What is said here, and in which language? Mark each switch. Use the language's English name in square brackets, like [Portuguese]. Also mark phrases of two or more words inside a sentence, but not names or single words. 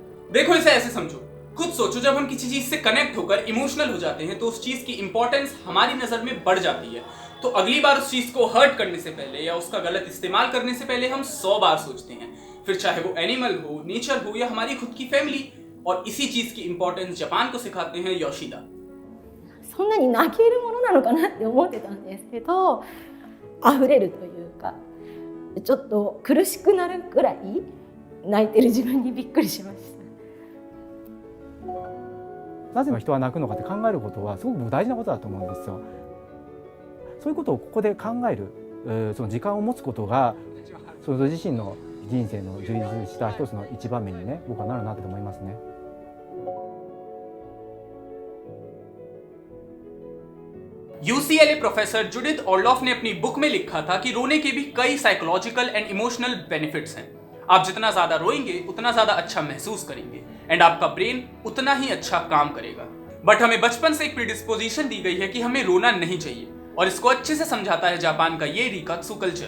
[Hindi] देखो, इसे ऐसे समझो, खुद सोचो, जब हम किसी चीज से कनेक्ट होकर इमोशनल हो जाते हैं तो उस चीज की इंपॉर्टेंस हमारी नजर में बढ़ जाती है। तो अगली बार उस चीज को हर्ट करने से पहले या उसका गलत इस्तेमाल करने से पहले हम 100 बार सोचते हैं, फिर चाहे वो एनिमल हो, नेचर हो या हमारी खुद की फैमिली। और इसी चीज की इंपॉर्टेंस जापान को सिखाते हैं योशिदा। [Japanese] そんなに泣けるものなのかなって思ってたんですけど、溢れるというかちょっと苦しくなるくらい泣いてる自分にびっくりしました。なぜ人は泣くのかって考えることはすごく大事なことだと思うんですよ。そういうことをここで考える、その時間を持つことがその自身の人生の充実した一つの一場面にね、僕はなるなと思いますね。 [Hindi] UCLA प्रोफेसर जुडिथ ऑर्लॉफ ने अपनी बुक में लिखा था कि रोने के भी कई [English] psychological and emotional benefits [Hindi] हैं। आप जितना ज्यादा रोएंगे उतना ज्यादा अच्छा महसूस करेंगे एंड आपका ब्रेन उतना ही अच्छा काम करेगा। बट हमें बचपन से एक प्रीडिस्पोजिशन दी गई है कि हमें रोना नहीं चाहिए, और इसको अच्छे से समझाता है जापान का ये रिकात्सु कल्चर।